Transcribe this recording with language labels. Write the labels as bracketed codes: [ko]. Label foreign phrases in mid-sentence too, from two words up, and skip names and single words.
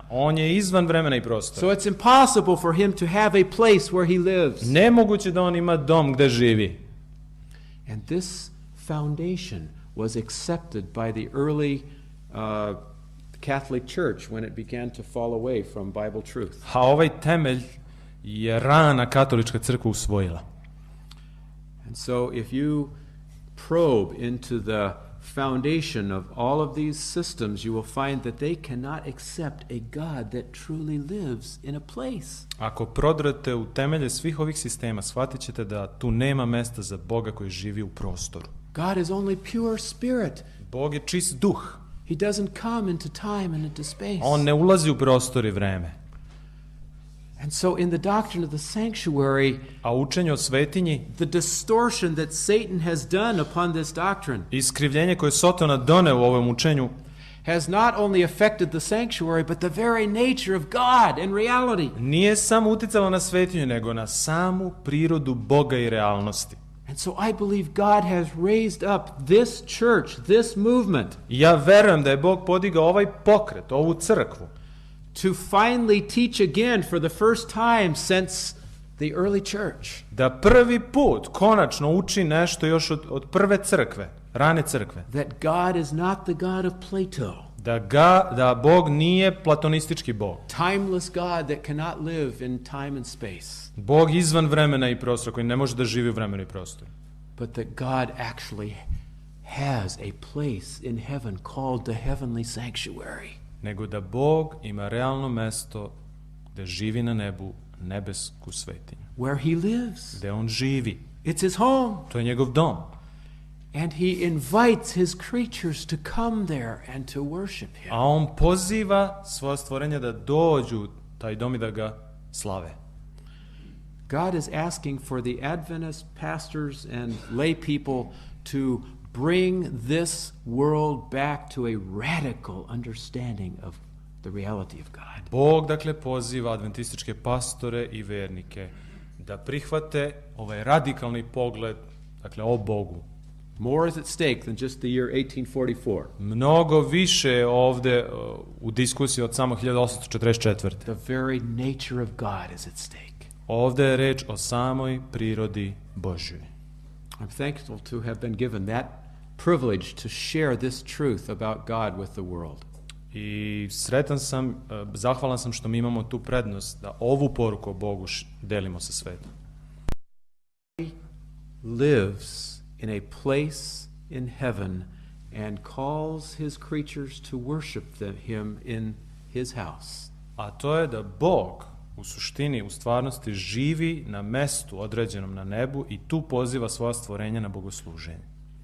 [sr] On je izvan vremena i prostora. [en] So it's impossible for him to have a place where he lives. [sr] Nemoguće da on ima dom gde živi. [en] And this foundation was accepted by the early Catholic Church when it began to fall away from Bible truth. [sr] A ovaj temelj je rana katolička crkva usvojila. [en] And so if you probe into the foundation of all of these systems, you will find that they cannot accept a God that truly lives in a place. [sr] Ako prodrete u temelje svih ovih sistema, shvatit ćete da tu nema mesta za Boga koji živi u prostoru. [en] God is only pure spirit. [sr] Bog je čist duh. [en] He doesn't come into time and into space. [sr] On ne ulazi u prostor i vreme. [en] And so in the doctrine of the sanctuary, [sr] A učenje o svetinji, [en] the distortion that Satan has done upon this doctrine [sr] iskrivljenje koje Sotona doneo u ovom učenju, [en] has not only affected the sanctuary, but the very nature of God and reality. [sr] Nije samo uticalo na svetinju, nego na samu prirodu Boga i realnosti. [en] And so I believe God has raised up this church, this movement, [sr] Ja verujem da je Bog podigao ovaj pokret, ovu crkvu, [en] to finally teach again for the first time since the early church. [sr] da prvi put konačno uči nešto još od prve crkve, rane crkve. [en] That God is not the God of Plato, [sr] Da Bog nije platonistički Bog. [en] timeless God that cannot live in time and space, [sr] Bog izvan vremena i prostora, koji ne može da živi u vremenu i prostoru. [en] but that God actually has a place in heaven called the heavenly sanctuary. [sr] Nego da Bog ima realno mesto gde živi na nebu, nebesku svetinju. [en] Where he lives. [sr] Gde on živi. [en] It's his home. [sr] To je njegov dom. [en] And he invites his creatures to come there and to worship him. [sr] A on poziva svoje stvorenje da dođu u taj dom i da ga slave. [en] God is asking for the Adventist pastors and lay people to bring this world back to a radical understanding of the reality of God. [sr] Bog, dakle, poziva adventističke pastore i vernike da prihvate ovaj radikalni pogled, dakle, o Bogu. [en] More is at stake than just the year 1844. [sr] Mnogo više je ovde u diskusiji od samo 1844. [en] The very nature of God is at stake. [sr] Ovde je reč o samoj prirodi Božjoj. [en] I'm thankful to have been given that privilege to share this truth about God with the world. [sr] I sretan sam, zahvalan sam što mi imamo tu prednost da ovu poruku o Bogu delimo sa svetom. [en] He lives in a place in heaven and calls his creatures to worship him in his house. [sr] A to je da Bog u suštini, u stvarnosti živi na mestu određenom na nebu i tu poziva svoja stvorenja na bogosluženje.